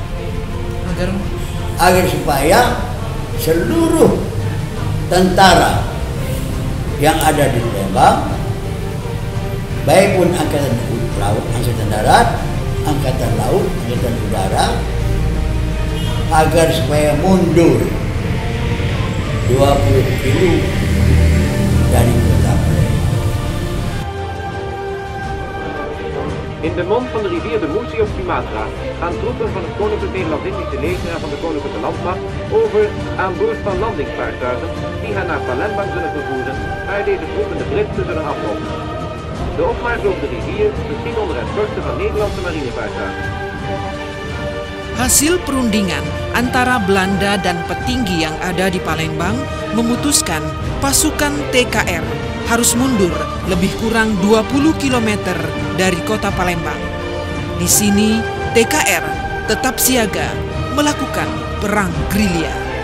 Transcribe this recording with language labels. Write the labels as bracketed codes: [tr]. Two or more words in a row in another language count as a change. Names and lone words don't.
[id] agar supaya seluruh tentara yang ada di Palembang, baik pun angkatan laut, angkatan darat, angkatan laut, angkatan udara, agar supaya mundur 20 kilo dari kota Palembang. [nl] In de mond van de rivier de Moesie op Sumatra gaan troepen van het Koninklijk Nederlands-Indische Leger en van de Koninklijke Landmacht over aan boord van landingsvaartuigen die hen naar Palembang zullen vervoeren, waar deze troepen de Britsen zullen aflossen. De opmars over de rivier geschiet onder escorte van Nederlandse marinevaartuigen. [id] Hasil perundingan antara Belanda dan petinggi yang ada di Palembang memutuskan pasukan TKR harus mundur lebih kurang 20 km dari kota Palembang. Di sini TKR tetap siaga melakukan perang gerilya.